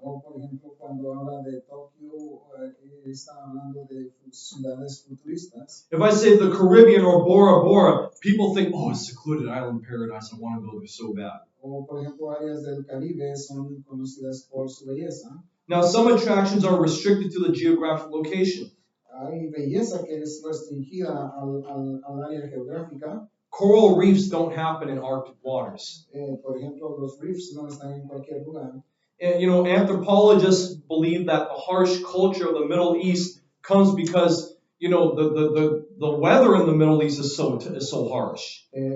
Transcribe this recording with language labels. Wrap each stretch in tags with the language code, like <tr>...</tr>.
<es>O por ejemplo, cuando habla de Tokio, está hablando de ciudades futuristas.</es> <en>If I say the Caribbean or Bora Bora, people think, oh, a secluded island paradise, I want to go there so bad.</en> <es>O por ejemplo, áreas del Caribe son conocidas por su belleza.</es> <en>Now, some attractions are restricted to the geographic location.</en> <es>Hay belleza que es restringida al área geográfica.</es> <en>Coral reefs don't happen in Arctic waters.</en> <es>Por ejemplo, los reefs no están en cualquier lugar.</es> <en>And, anthropologists believe that the harsh culture of the Middle East comes because, the weather in the Middle East is so harsh.</en>